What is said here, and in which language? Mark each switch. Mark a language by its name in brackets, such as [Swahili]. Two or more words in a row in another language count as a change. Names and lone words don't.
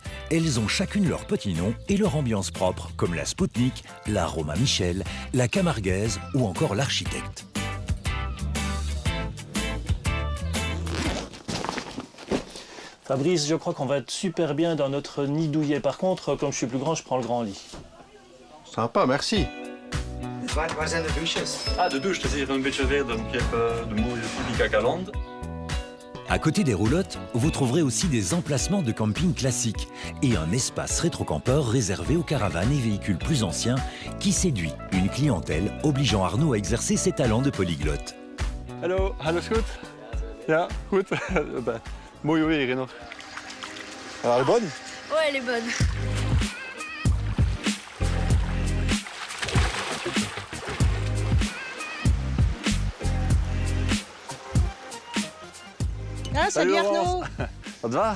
[French] Elles ont chacune leur petit nom et leur ambiance propre, comme la Spoutnik, la Romain Michel, la Camarguaise ou encore l'Architecte. Fabrice, je crois qu'on va être super bien dans notre nid douillet. Par contre, comme je suis plus grand, je prends le grand lit. Sympa, merci. [Dutch] Waar zijn de douches? Ah, de douche, het is hier een beetje weer, donc je hebt de mooie Publica-Galande. [French] À côté des roulottes, vous trouverez aussi des emplacements de camping classiques et un espace rétro-campeur réservé aux caravanes et véhicules plus anciens qui séduit une clientèle obligeant Arnaud à exercer ses talents de polyglotte. [Dutch] Hallo, alles goed? Ja, goed. Mooi weer hier nog. [French] Alors, elle est bonne? Ouais, elle est bonne. Ah, salut Arnaud. Ça te va?